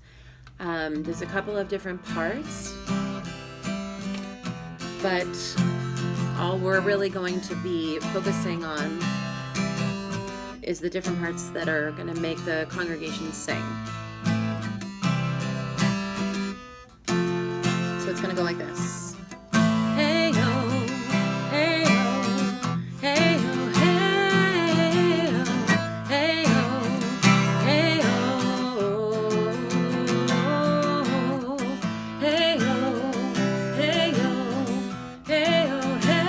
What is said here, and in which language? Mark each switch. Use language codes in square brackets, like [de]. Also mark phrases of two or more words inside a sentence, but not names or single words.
[en] There's a couple of different parts, but all we're really going to be focusing on is the different parts that are going to make the congregation sing. So it's going to go like this. Hey ho, hey ho, hey ho, hey ho, hey ho, hey ho, hey ho, hey ho, hey ho,